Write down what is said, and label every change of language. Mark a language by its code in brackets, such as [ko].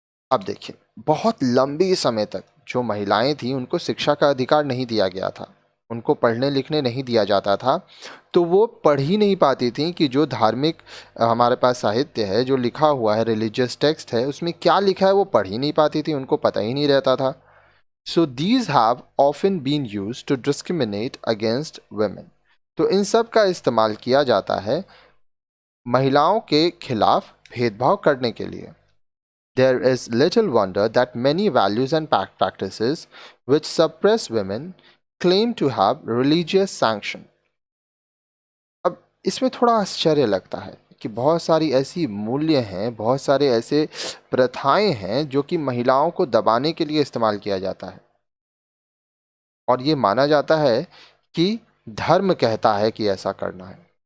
[hi] अब देखिए, बहुत लंबी समय तक जो महिलाएं थी उनको शिक्षा का अधिकार नहीं दिया गया था, उनको पढ़ने लिखने नहीं दिया जाता था, तो वो पढ़ ही नहीं पाती थी कि जो धार्मिक हमारे पास साहित्य है, जो लिखा हुआ है, रिलीजियस टेक्स्ट है, उसमें क्या लिखा है वो पढ़ ही नहीं पाती थी, उनको पता ही नहीं रहता था। [en] So these have often been used to discriminate against women. [hi] तो इन सब का इस्तेमाल किया जाता है महिलाओं के खिलाफ भेदभाव करने के लिए। [en] There is little wonder that many values and practices which suppress women claim to have religious sanction. [hi] अब इसमें थोड़ा आश्चर्य लगता है कि बहुत सारी ऐसी मूल्य हैं, बहुत सारे ऐसे प्रथाएं हैं जो कि महिलाओं को दबाने के लिए इस्तेमाल किया जाता है, और ये माना जाता है कि धर्म कहता है कि ऐसा करना है।